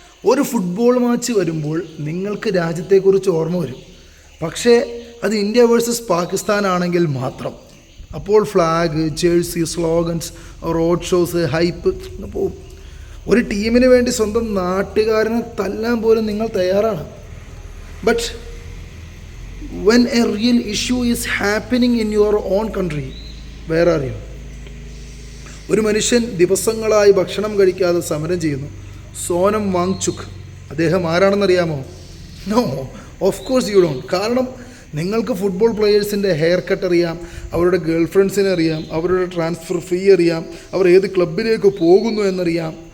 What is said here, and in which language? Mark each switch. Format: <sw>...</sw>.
<ml>ഒരു football match വരുമ്പോൾ നിങ്ങൾക്ക് രാജ്യത്തെക്കുറിച്ച് ഓർമ്മ വരും. പക്ഷേ അത് ഇന്ത്യ വേഴ്സസ് പാകിസ്ഥാൻ ആണെങ്കിൽ മാത്രം. അപ്പോൾ flag, jersey, slogans, road shows, hype പോവും. ഒരു ടീമിന് വേണ്ടി സ്വന്തം നാട്ടുകാരനെ തല്ലാൻ പോലും നിങ്ങൾ തയ്യാറാണ്.</ml> <en>But when a real issue is happening in your own country, where are you?</en> <ml>ഒരു മനുഷ്യൻ ദിവസങ്ങളായി ഭക്ഷണം കഴിക്കാതെ സമരം ചെയ്യുന്നു. സോനം വാങ്ചുക്. അദ്ദേഹം ആരാണെന്നറിയാമോ?</ml> <en>No, of course you don't.</en> <ml>കാരണം നിങ്ങൾക്ക് ഫുട്ബോൾ പ്ലെയേഴ്സിൻ്റെ ഹെയർ കട്ട് അറിയാം, അവരുടെ ഗേൾ ഫ്രണ്ട്സിനെ അറിയാം, അവരുടെ ട്രാൻസ്ഫർ ഫീ അറിയാം, അവർ ഏത് ക്ലബിലേക്ക് പോകുന്നു എന്നറിയാം.</ml>